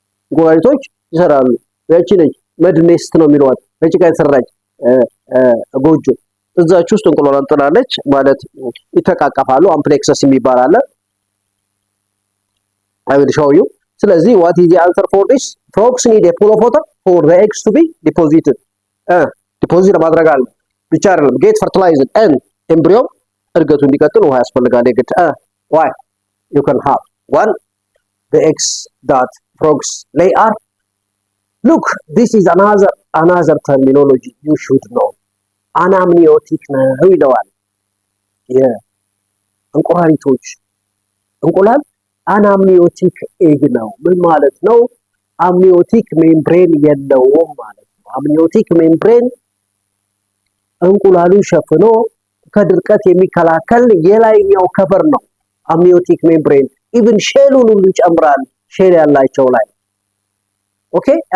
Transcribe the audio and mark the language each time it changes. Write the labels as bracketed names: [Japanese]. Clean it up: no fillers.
[Amharic] እንቁላሊቶች ይሰራሉ። ያቺ ነች መድ ኔስት ነው የሚሏት፣ በጭቃ የተሰራች ጎጆ። እዛች ውስጥ እንቁላሏን ጥላለች ማለት ይተቃቀፋሉ። አምፕሌክሰስ የሚባል አለ። [English] I will show you. ስለዚህ what is the answer for this? Frogs need a pool of water for the eggs to be deposited. [Amharic] ዲፖዚት ማድረግ አለ ብቻ አይደለም፣ [English] get fertilized and embryo [Amharic] እድገቱ እንዲቀጥል ውሃ ያስፈልጋል የግድ። why? [English] You can have one, the eggs that frogs lay are. Look, this is another terminology you should know. [Amharic] አናምኒዮቲክ ነው ይለዋል። የእንቁራሪቶች እንቁላል አናምኒዮቲክ ኤግ ነው። ምን ማለት ነው? አምኒዮቲክ ሜምብሬን የለውም ማለት ነው። አምኒዮቲክ ሜምብሬን እንቁላሉን ሸፍኖ ከድርቀት የሚከላከል የላይኛው ከቨር ነው አምኒዮቲክ ሜምብሬን። ኢቭን ሼሉን ሁሉ ይጨምራል ሼል ያላቸው ላይ። ኦኬ